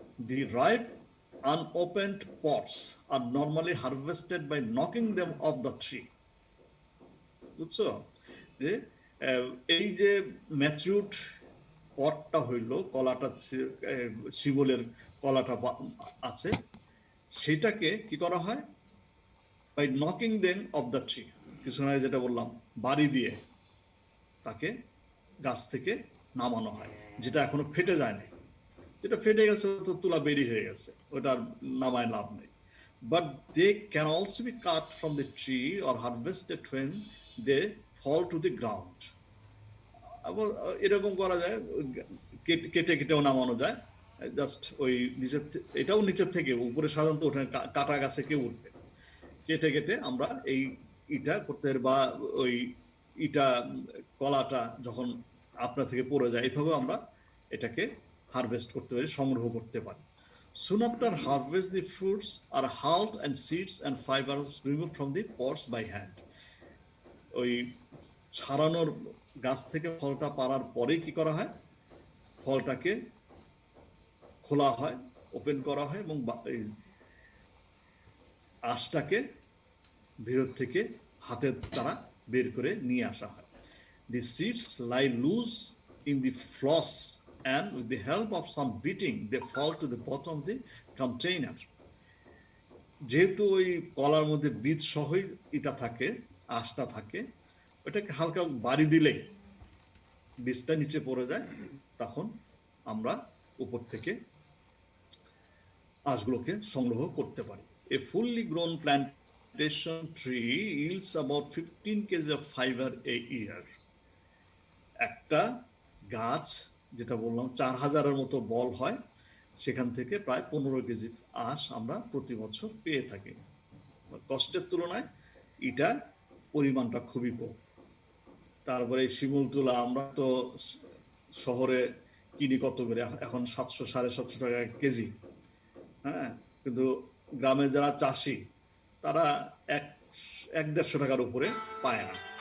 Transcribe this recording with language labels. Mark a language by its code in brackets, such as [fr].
[en] The ripe unopened pods are normally harvested by knocking them off the tree. [bn] বুঝছো? যে এই যে matured পটটা হইলো, কলাটা শিমুলের কলাটা আছে, সেটাকে কি করা হয়? [en] by knocking them off the tree, [bn] কিছু না যেটা বললাম, বাড়ি দিয়ে তাকে গাছ থেকে নামানো হয়, যেটা এখনো ফেটে যায়নি। যেটা ফেটে গেছে তো তুলা বেরি হয়ে গেছে, ওটার নামায় লাভ নেই। [en] But they can also be cut from the tree or harvested when they fall to the ground. [bn] এরকম করা যায়, কেটে কেটেও নামানো যায়, জাস্ট ওই নিচের, এটাও নিচের থেকে উপরে সাধারণত ওঠে, কাটা গাছে কেউ উঠবে, কেটে কেটে আমরা এই ইটা করতে পারি, বা ওই ইটা কলাটা যখন আপনা থেকে পড়ে যায়, এইভাবে আমরা এটাকে হারভেস্ট করতে পারি, সংগ্রহ করতে পারি। [en] Soon after harvest, the fruits are hulled and seeds and fibers removed from the pods by hand. [bn] ওই ছাড়ানোর গাছ থেকে ফলটা পাড়ার পরেই কি করা হয়? ফলটাকে খোলা হয়, ওপেন করা হয়, এবং আঁশটাকে ভিতর থেকে হাতের দ্বারা বের করে নিয়ে আসা হয়। [en] The seeds lie loose in the floss and with the help of some beating they fall to the bottom of the container. [bn] যেহেতু ওই কলার মধ্যে বীজ সহই এটা থাকে, আঁশটা থাকে, ওটাকে হালকা বাড়ি দিলেই বীজটা নিচে পড়ে যায়, তখন আমরা উপর থেকে আঁশগুলোকে সংগ্রহ করতে পারি। [en] A fully grown plantation tree yields about 15 kg of fiber a year. [bn] একটা গাছ, যেটা বললাম 4000-এর মতো বল হয়, সেখান থেকে প্রায় 15 কেজি আঁশ আমরা প্রতি বছর পেয়ে থাকি। কষ্টের তুলনায় এটা পরিমাণটা খুবই কম। তারপরে শিমুল তুলা আমরা তো শহরে কিনি কত করে, এখন 700-750 টাকা কেজি, হ্যাঁ, কিন্তু গ্রামে যারা চাষি তারা 100-150 টাকার উপরে পায় না।